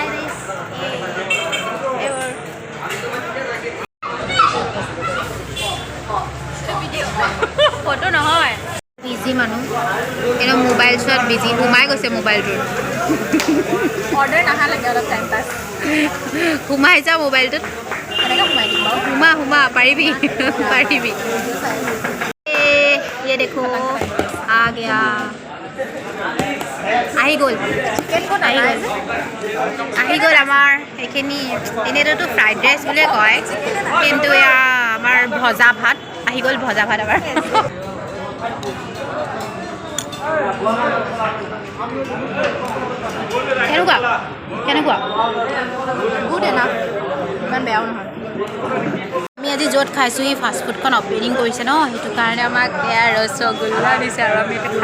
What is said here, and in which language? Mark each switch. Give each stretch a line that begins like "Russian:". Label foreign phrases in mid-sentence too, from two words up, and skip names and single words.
Assamese: ফটো নহয় বিজি মানুহ কিন্তু মোবাইল চোৱাত বিজি সোমাই গৈছে মোবাইলটোত অৰ্ডাৰ নাহালৈকে অলপ টাইম পাছ সোমাই যাওঁ মোবাইলটোত এনেকৈ সোমাই দিম বাৰু সোমা পাৰিবি
Hindi: ये देखो आ गया
Assamese: আহি গ'ল আমাৰ সেইখিনি এনেইতো
English: fried rice
Assamese: বুলিয়ে কয় কিন্তু এয়া আমাৰ ভজা ভাত আহি গ'ল ভজা ভাত আমাৰ কেনেকুৱা
English: good enough
Assamese: ইমান বেয়াও নহয় আমি আজি য'ত খাইছোঁ এই ফাষ্টফুডখন অপেনিং কৰিছে ন সেইটো কাৰণে আমাক এয়া ৰসগোল্লা দিছে আৰু আমি